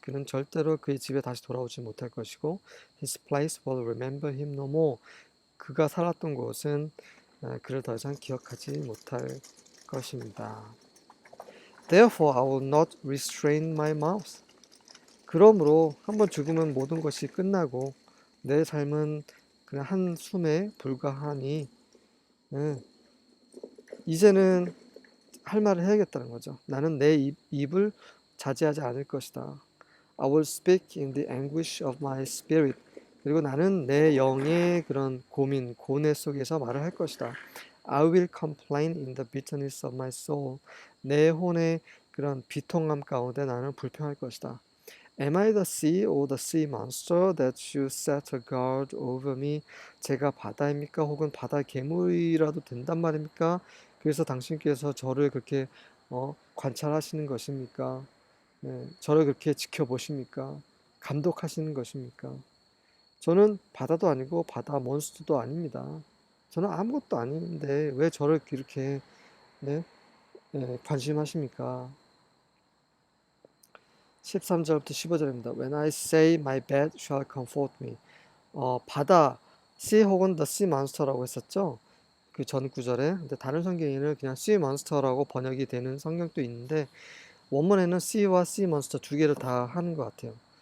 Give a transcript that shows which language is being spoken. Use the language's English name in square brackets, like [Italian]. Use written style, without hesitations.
[Korean] 그는 절대로 그의 집에 다시 돌아오지 못할 것이고 [English] His place will remember him no more. [Korean] 그가 살았던 곳은 그를 더 이상 기억하지 못할 것입니다. [English] Therefore I will not restrain my mouth. [Korean] 그러므로 한번 죽으면 모든 것이 끝나고 내 삶은 그냥 한숨에 불과하니 이제는 할 말을 해야겠다는 거죠. 나는 내 입을 자제하지 않을 것이다. [English] I will speak in the anguish of my spirit. [Korean] 그리고 나는 내 영의 그런 고민, 고뇌 속에서 말을 할 것이다. [English] I will complain in the bitterness of my soul. [Korean] 내 혼의 그런 비통함 가운데 나는 불평할 것이다. [English] Am I the sea or the sea monster that you set a guard over me? [Korean] 제가 바다입니까? 혹은 바다 괴물이라도 된단 말입니까? 그래서 당신께서 저를 그렇게 관찰하시는 것입니까? 네, 저를 그렇게 지켜보십니까? 감독하시는 것입니까? 저는 바다도 아니고 바다 몬스터도 아닙니다. 저는 아무것도 아닌데 왜 저를 이렇게 관심하십니까? 13절부터 15절입니다. [English] When I say my bed shall comfort me. [Korean] 바다, sea 혹은 the sea monster라고 했었죠. 그 전 구절에. 근데 다른 성경에는 그냥 sea monster라고 번역이 되는 성경도 있는데 원문에는 sea와 sea monster 두 개를 다 하는 것 같아요.